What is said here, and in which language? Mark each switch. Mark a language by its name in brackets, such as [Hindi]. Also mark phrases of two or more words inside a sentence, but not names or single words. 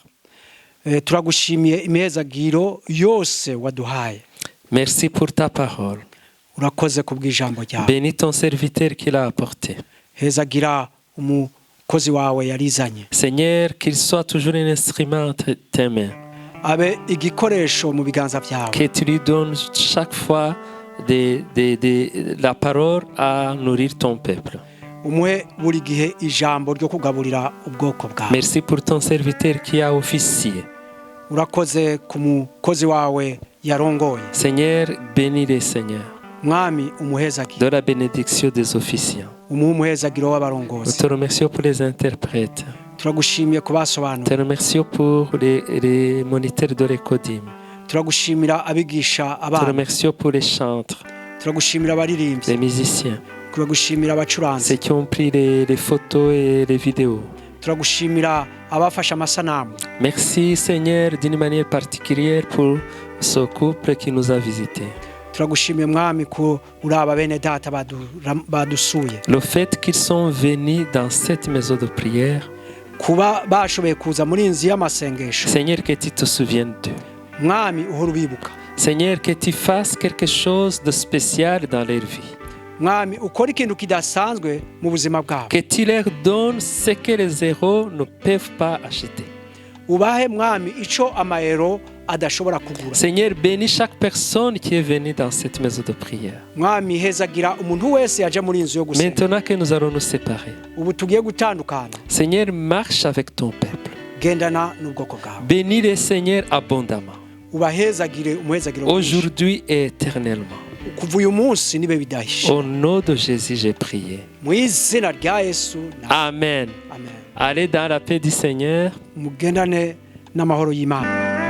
[Kinyarwanda] Turagushimiye imihezagiro yose waduhaye. [French] Merci pour ta parole. [Kinyarwanda] Urakoze kubw'ijambo ryawe. [French] Bénis ton serviteur qui l'a apporté. [Kinyarwanda] Hezagira umukozi wawe yarizanye. [French] Seigneur, qu'il soit toujours un instrument entre tes mains. [Kinyarwanda] Abe igikoresho mu biganza byawe. [French] Que tu lui donnes chaque fois la parole à nourrir ton peuple. [Kinyarwanda] Umuhe buri gihe ijambo ryo kugaburira ubwoko bwawe. [French] Merci pour ton serviteur qui a officié. [Kinyarwanda] Urakoze ku mukozi wawe yarongoye. [French] Seigneur, bénis les seigneurs. [Kinyarwanda] Mwami umuhezagiro. [French] De la bénédiction des officiants. [Kinyarwanda] Umuhezagiro [French] Nous [Kinyarwanda] w'abarongozi. [French] te remercions pour les interprètes. [Kinyarwanda] Turagushimiye [French] Nous [Kinyarwanda] kubasobanura. [French] te remercions pour les moniteurs de l'écodim. [Kinyarwanda] Turagushimira abigisha [French] Nous te [Kinyarwanda] abana. [French] remercions pour les chantres, [Kinyarwanda] Turagushimira abaririmbyi. [French] les musiciens, [Kinyarwanda] Turagushimira abacuranzi. [French] ceux qui ont pris les photos et les vidéos. [Kinyarwanda] Turagushimira abafashe amasanamu. [French] Merci Seigneur d'une manière particulière pour ce couple qui nous a visités. [Kinyarwanda] Turagushimiye mwami ko uraba bene data badusuye. [French] Le fait qu'ils sont venus dans cette maison de prière, [Kinyarwanda] Kuba bashoboye kuza muri inzu y'amasengesho. [French] Seigneur, que tu te souviennes d'eux. [Kinyarwanda] Mwami uhora ubibuka. [French] Seigneur, que tu fasses quelque chose de spécial dans leur vie. [Kinyarwanda] mwami ukora ikintu kidasanzwe mu buzima bwabo. [French] Que tu leur donnes ce que les zéros ne peuvent pas acheter. [Kinyarwanda] Ubahe mwami ico amayero adashobora kugura. [French] Seigneur, bénis chaque personne qui est venue dans cette maison de prière. [Kinyarwanda] Mwami hezagira umuntu wese yaje muri inzu yo gusenga. [French] Maintenant que nous allons nous séparer, [Kinyarwanda] Ubu tugiye gutandukana. [French] Seigneur, marche avec ton peuple. [Kinyarwanda] Gendana n'ubwoko bwawe. [French] Bénis les Seigneur abondamment, [Kinyarwanda] Ubahezagire umuhezagiro mwinshi. [French] aujourd'hui et éternellement. [Kinyarwanda] Kuva uyu munsi nibe bidahishe. [French] Au nom de Jésus, j'ai prié. [Kinyarwanda] Mu izina rya Yesu. Amen. Amen. [French] Allez dans la paix du Seigneur. [Kinyarwanda] Mugendane n'amahoro y'Imana.